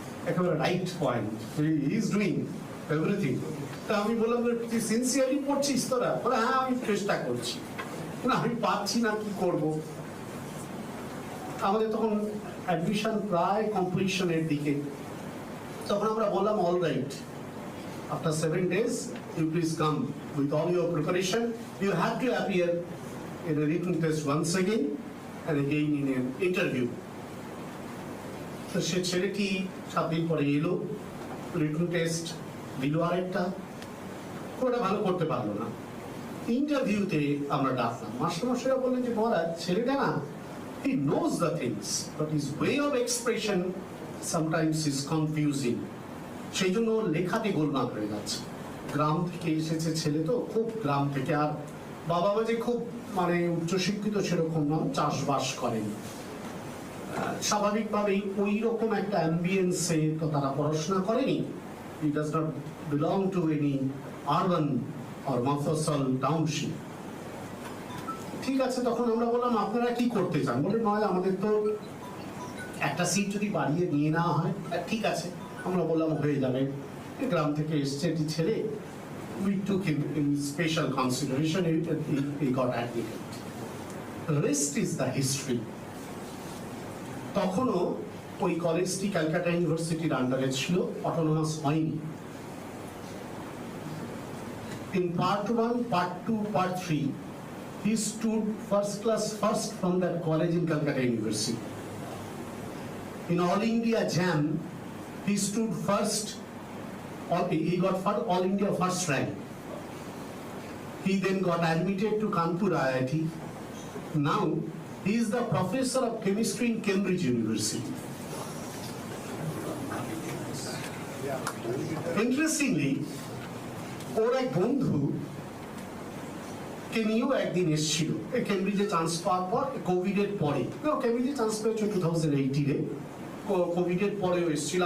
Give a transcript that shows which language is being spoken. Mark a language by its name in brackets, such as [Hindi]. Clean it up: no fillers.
[English] একেবারে right point, he is doing everything. [Bangla] তা আমি বললাম, তুই সিনসিয়ারলি পড়ছিস তোরা? বলে হ্যাঁ, আমি চেষ্টা করছি, আমি পাচ্ছি না, কি করব? আমাদের তখন অ্যাডমিশন প্রায় কমপ্লিশনের দিকে। তখন আমরা বললাম, [English] All right, after 7 days you please come with all your preparation. You have to appear in a written test once again and again in an interview. [Bangla] তো সে ছেলেটি 7 দিন পরে এলো, রিটেন টেস্ট দিল, আরেকটা ওটা ভালো করতে পারলো না। ইন্টারভিউতে আমরা ডাকলাম, মাস্টারমশাইরা বললেন যে মহারাজ, ছেলেটা না, [English] he knows the things but his way of expression sometimes is confusing. [Bangla] সেই জন্য লেখাতে গোলমাল হয়ে যাচ্ছে। গ্রাম থেকে এসেছে ছেলে, তো খুব গ্রাম থেকে, আর বাবা মা যে খুব মানে উচ্চশিক্ষিত সেরকম নয়, চাষবাস করেন, স্বাভাবিকভাবেই ওই রকম একটা অ্যাম্বিয়েন্সে তো তারা পড়াশোনা করেনি। [English] He does not belong to any urban or mofussil township. [Bangla] ঠিক আছে, তখন আমরা বললাম আপনারা কি করতে চান? বলে নয়, আমাদের তো একটা সিট যদি বাড়িয়ে নিয়ে নেওয়া হয়। ঠিক আছে, আমরা বললাম হয়ে যাবে, গ্রাম থেকে এসছে এটি ছেলে, [English] we took him in special consideration, he got admitted. The rest is the history. [Bangla] তখনও ওই কলেজটি ক্যালকাটা ইউনিভার্সিটির আন্ডারে ছিল, অটোনমাস হয়নি। [English] In part 1, part 2, part 3 he stood first class first from that college in Calcutta University. In All India Jam he stood first, he got All India first rank. He then got admitted to Kanpur IIT. Now he is the professor of chemistry in Cambridge University. [Bangla] Interestingly, ওর এক বন্ধু কে নিয়েও একদিন এসেছিল কেমব্রিজে chance পাওয়ার পর, কোভিডের পরে। কেমব্রিজে chance পেয়েছে 2018-এ, কোভিডের পরেও এসেছিল।